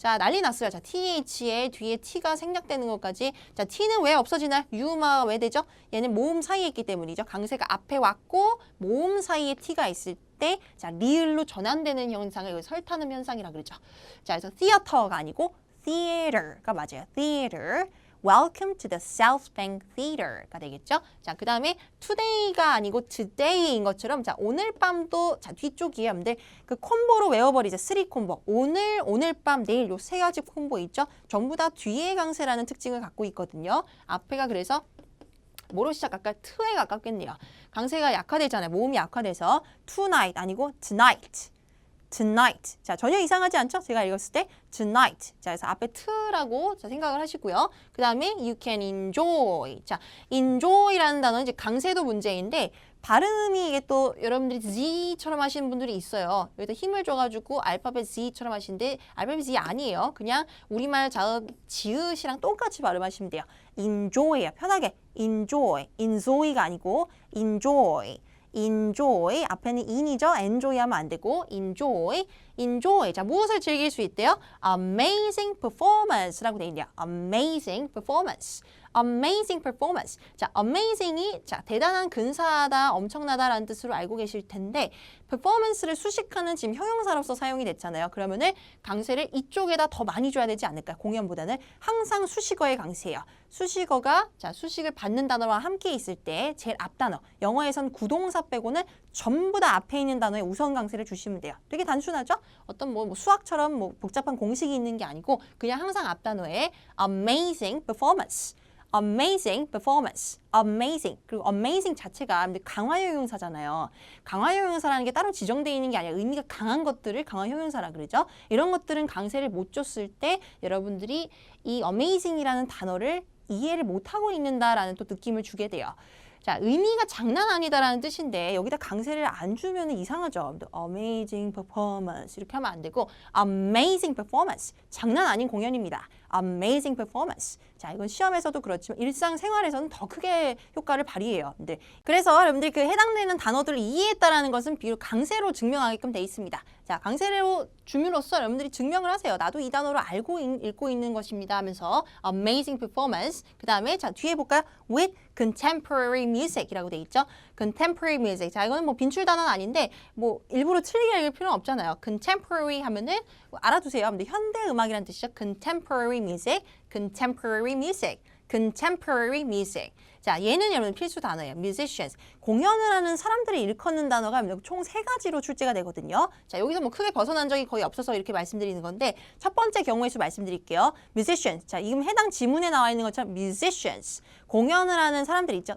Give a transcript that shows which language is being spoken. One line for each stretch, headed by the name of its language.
Korean: 자, 난리 났어요. 자, TH에 뒤에 T가 생략되는 것까지. 자, T는 왜 없어지나요? U마가 왜 되죠? 얘는 모음 사이에 있기 때문이죠. 강세가 앞에 왔고 모음 사이에 T가 있을 때 자, 리을로 전환되는 현상을 여기 설타는 현상이라고 그러죠. 자, 그래서 theater가 아니고 theater가 맞아요.
English: theater. Welcome to the South Bank Theater
Korean: 가 되겠죠. 자, 그 다음에 today가 아니고 today인 것처럼 자, 오늘 밤도 자, 뒤쪽이에요. 여러분들 그 콤보로 외워버리죠. 3 콤보. 오늘 밤, 내일 요 세 가지 콤보 있죠. 전부 다 뒤에 강세라는 특징을 갖고 있거든요. 앞에가 그래서 뭐로 시작할까요? t에 가깝겠네요. 강세가 약화되잖아요. 모음이 약화돼서 tonight 아니고 tonight. tonight. 자, 전혀 이상하지 않죠? 제가 읽었을 때 tonight. 자, 그래서 앞에 t라고 생각을 하시고요. 그 다음에
English: you can enjoy.
Korean: 자, enjoy라는 단어는 이제 강세도 문제인데 발음이 이게 또 여러분들이 Z처럼 하시는 분들이 있어요. 여기다 힘을 줘가지고 알파벳 Z처럼 하시는데 알파벳 Z 아니에요. 그냥 우리말 자음 지읒이랑 똑같이 발음하시면 돼요. enjoy예요. 편하게 enjoy. enjoy가 아니고 enjoy. enjoy 앞에는 in이죠. enjoy 하면 안 되고 enjoy, enjoy. 자, 무엇을 즐길 수 있대요?
English: amazing performance
Korean: 라고 돼 있네요.
English: amazing performance. amazing performance.
Korean: 자, amazing이 자, 대단한 근사하다, 엄청나다라는 뜻으로 알고 계실 텐데 performance를 수식하는 지금 형용사로서 사용이 됐잖아요. 그러면은 강세를 이쪽에다 더 많이 줘야 되지 않을까? 공연보다는 항상 수식어의 강세예요. 수식어가 자, 수식을 받는 단어와 함께 있을 때 제일 앞 단어. 영어에선 구동사 빼고는 전부 다 앞에 있는 단어에 우선 강세를 주시면 돼요. 되게 단순하죠? 어떤 뭐 수학처럼 뭐 복잡한 공식이 있는 게 아니고 그냥 항상 앞 단어에
English: amazing performance. amazing performance, amazing.
Korean: 그리고 amazing 자체가 강화형용사잖아요. 강화형용사라는 게 따로 지정되어 있는 게 아니라 의미가 강한 것들을 강화형용사라 그러죠. 이런 것들은 강세를 못 줬을 때 여러분들이 이 amazing이라는 단어를 이해를 못하고 있는다라는 또 느낌을 주게 돼요. 자, 의미가 장난 아니다라는 뜻인데 여기다 강세를 안 주면 이상하죠.
English: Amazing performance
Korean: 이렇게 하면 안 되고
English: amazing performance,
Korean: 장난 아닌 공연입니다.
English: Amazing performance.
Korean: 자, 이건 시험에서도 그렇지만 일상생활에서는 더 크게 효과를 발휘해요. 네. 그래서 여러분들이 그 해당되는 단어들을 이해했다라는 것은 비록 강세로 증명하게끔 돼 있습니다. 자, 강세로 줌으로써 여러분들이 증명을 하세요. 나도 이 단어를 알고 읽고 있는 것입니다 하면서
English: amazing performance.
Korean: 그 다음에 자, 뒤에 볼까요?
English: with contemporary music
Korean: 이라고 돼 있죠.
English: contemporary music.
Korean: 자, 이거는 뭐 빈출 단어는 아닌데 뭐 일부러 틀리게 읽을 필요는 없잖아요. contemporary 하면은 알아두세요. 근데 현대 음악이라는 뜻이죠.
English: contemporary music, contemporary music, contemporary music.
Korean: 자, 얘는 여러분 필수 단어예요.
English: musicians.
Korean: 공연을 하는 사람들이 일컫는 단어가 총 3가지로 출제가 되거든요. 자, 여기서 뭐 크게 벗어난 적이 거의 없어서 이렇게 말씀드리는 건데 첫 번째 경우의 수 말씀드릴게요.
English: musicians.
Korean: 자, 지금 해당 지문에 나와 있는 것처럼 musicians. 공연을 하는 사람들 있죠.